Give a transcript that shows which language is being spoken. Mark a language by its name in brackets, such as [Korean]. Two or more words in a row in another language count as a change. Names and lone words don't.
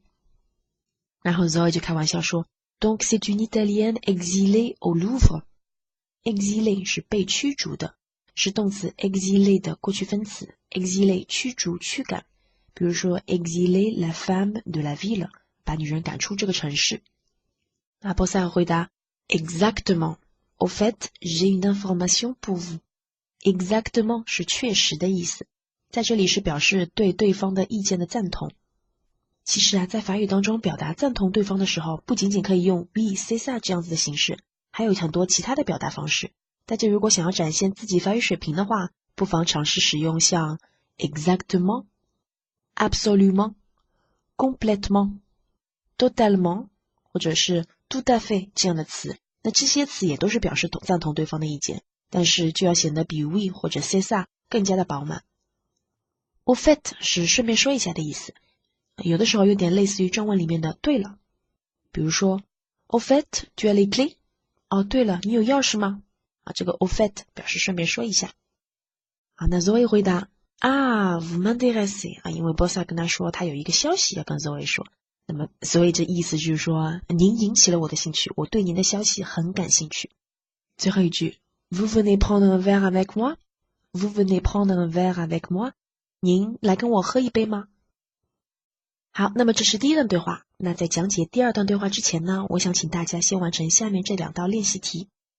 [Chinese] 然后 Zoe 就开玩笑说 [French] Donc c'est une italienne exilée au Louvre。 [Chinese] exilée 是被驱逐的，是动词 exilé 的过去分词 exilé 驱逐驱赶，比如说 [French] exilé la femme de la ville [Chinese] 把女人赶出这个城市。那波塞尔回答 [French] Exactement au fait j'ai une information pour vous。 [Chinese] Exactement 是确实的意思，在这里是表示对对方的意见的赞同。其实在法语当中表达赞同对方的时候，不仅仅可以用 [French] oui c'est ça [Chinese] 这样子的形式，还有很多其他的表达方式。大家如果想要展现自己法语水平的话，不妨尝试使用像 [French] exactement, absolument, complètement, totalement [Chinese] 或者是 [French] tout à fait [Chinese] 这样的词。那这些词也都是表示赞同对方的意见，但是就要显得比 oui 或者 [French] c'est ça [Chinese] 更加的饱满。 [French] au fait [Chinese] 是顺便说一下的意思，有的时候有点类似于正文里面的对了。比如说 [French] au fait tu as les clés？ [Chinese] 哦，对了，你有钥匙吗？这个 [French] au fait [Chinese] 表示顺便说一下。那 Zoe 回答 [French] vous m'intéressez [Chinese] 因为 Bossard 跟他说他有一个消息要跟 Zoe 说，那么 Zoe 这意思就是说您引起了我的兴趣，我对您的消息很感兴趣。最后一句 [French] Vous venez prendre un verre avec moi? Vous venez prendre un verre avec moi? [Chinese] 您来跟我喝一杯吗？好，那么这是第一段对话。那在讲解第二段对话之前呢，我想请大家先完成下面这2道练习题。